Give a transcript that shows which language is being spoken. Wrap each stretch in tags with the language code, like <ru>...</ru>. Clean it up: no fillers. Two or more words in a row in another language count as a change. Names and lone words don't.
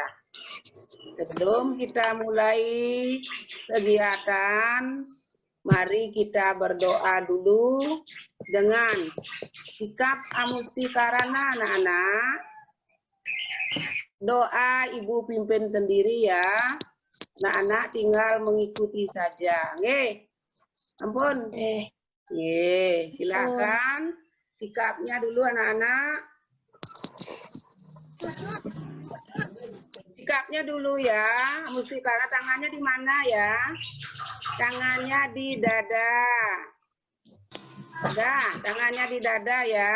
<id>Sebelum kita mulai kegiatan, mari kita berdoa dulu dengan sikap amustikarana anak-anak. Doa Ibu pimpin sendiri ya. Anak-anak tinggal mengikuti saja.</id> <ban>Nggih. Ampun. Nggih,</ban> <id>silakan. Sikapnya dulu anak-anak. Sikapnya dulu ya. Mustikara tangannya di mana ya? Tangannya di dada. Ada, tangannya di dada ya.</id>